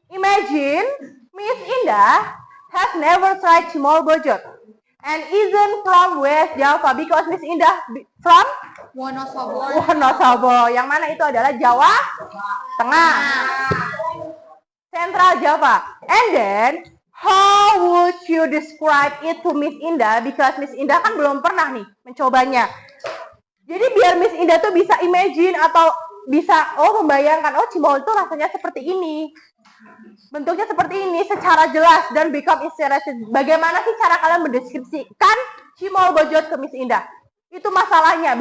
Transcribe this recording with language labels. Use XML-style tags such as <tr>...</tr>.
<en>Imagine Miss Indah has never tried cimol bojot and isn't from West Java because Miss Indah from Wonosobo.</en> <id>Yang mana itu adalah Jawa Tengah,</id> <en>Central Java. And then how would you describe it to Miss Indah? Because</en> <id>Miss Indah kan belum pernah nih mencobanya. Jadi biar Miss Indah tuh bisa imagine atau bisa membayangkan, cimol itu rasanya seperti ini, bentuknya seperti ini secara jelas dan</id> <en>become interested.</en> <id>Bagaimana sih cara kalian mendeskripsikan cimol bojot ke Miss Indah? Itu masalahnya.</id>